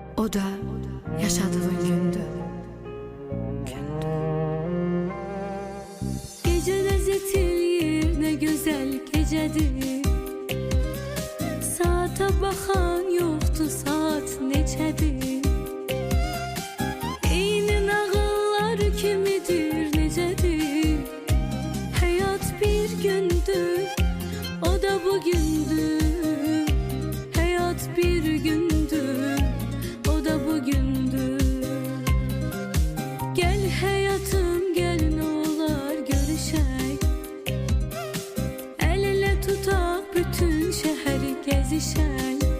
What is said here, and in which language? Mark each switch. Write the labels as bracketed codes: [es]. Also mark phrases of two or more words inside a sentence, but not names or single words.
[az] O da yaşadığın gündü. [tr] Gece lezzet eləyir, ne güzel gecedir. [az] Saata baxan yoxdur, saat neçədir. Eyni nağıllar kimidir, necədir. Həyat bir gündür, o da bugündür. Hayat bir gündür, o da bugündür. [tr] Gel hayatım gel, ne olar görüşək. [az] El ele tutaq, bütün şəhəri gəzişək.